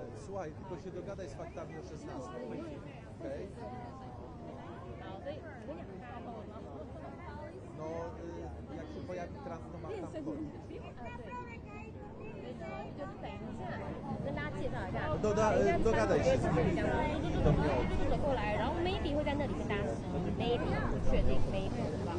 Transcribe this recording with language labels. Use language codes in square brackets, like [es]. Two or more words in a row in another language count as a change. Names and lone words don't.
[pl] słuchaj, tylko się dogadaj z faktami o 16. Okej? No, jak się pojawi Trump, to ma tam chodzić. [zh] 就是等一下跟大家介绍一下， [pl] dogadaj się z nimi. [zh] 走过来，然后 maybe 会在那里跟大家吃 ，maybe 不确定 maybe 是吧？